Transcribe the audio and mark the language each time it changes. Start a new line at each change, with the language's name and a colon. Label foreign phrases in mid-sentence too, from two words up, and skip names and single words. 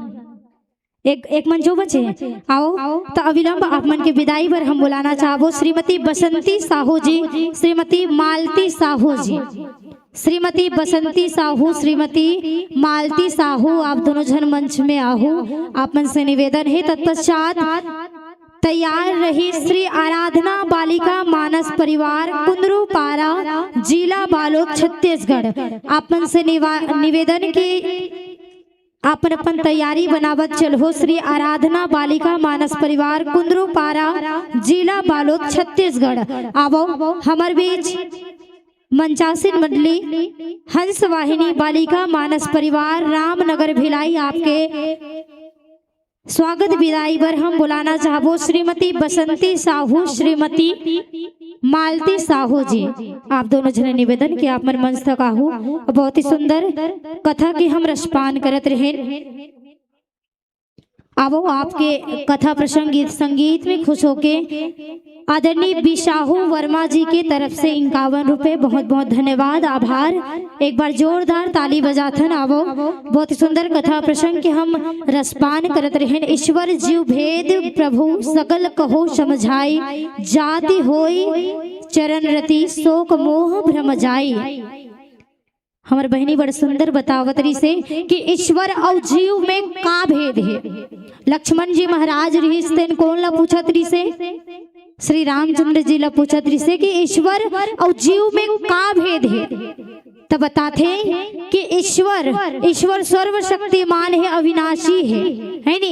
Chhattisgarhi: एक मंच जो बचे आओ तो अविलंब आप मन के विदाई पर हम बुलाना चाहबो श्रीमती बसंती साहू जी, श्रीमती मालती साहू जी, श्रीमती बसंती साहू, श्रीमती मालती साहू, आप दोनों जन मंच में आहू। आप मन से निवेदन है तत्पश्चात तैयार रही श्री आराधना बालिका मानस परिवार कुंदरू पारा, जिला बालोद, छत्तीसगढ़। आप मन से निवेदन की आपन अपन तैयारी बनावत चलो। श्री आराधना बालिका मानस परिवार कुंदरू पारा, जिला बालोद, छत्तीसगढ़। आवो हमार बीच मंचासीन मंडली हंस वाहिनी बालिका मानस परिवार रामनगर भिलाई आपके स्वागत विदाई पर हम बुलाना चाहबो श्रीमती बसंती साहू, श्रीमती मालती साहू जी। आप दोनों जने निवेदन कि आप मन मंच तक आहू। बहुत ही सुंदर कथा की हम रसपान करत रहे। आवो आपके कथा प्रसंग गीत संगीत में खुश होके आदरणीय बिशाहू वर्मा जी की तरफ से 51 रुपए बहुत बहुत धन्यवाद, आभार। एक बार जोरदार ताली बजाथन। आवो बहुत ही सुंदर कथा प्रसंग के हम रसपान करत रहे।
Awadhi: ईश्वर जीव भेद प्रभु सकल कहो समझाई, जाति होई चरण रति शोक मोह भ्रम जाई।
Chhattisgarhi: हमार बहनी बड़ सुंदर बतावत रही से कि ईश्वर और जीव में का भेद है। लक्ष्मण जी महाराज रिश्तेन कौन ला पूछत रही से? श्री रामचंद्र जी ला पूछत रही से कि ईश्वर और जीव में का भेद है? तब बताते कि ईश्वर सर्वशक्तिमान है, अविनाशी है नहीं?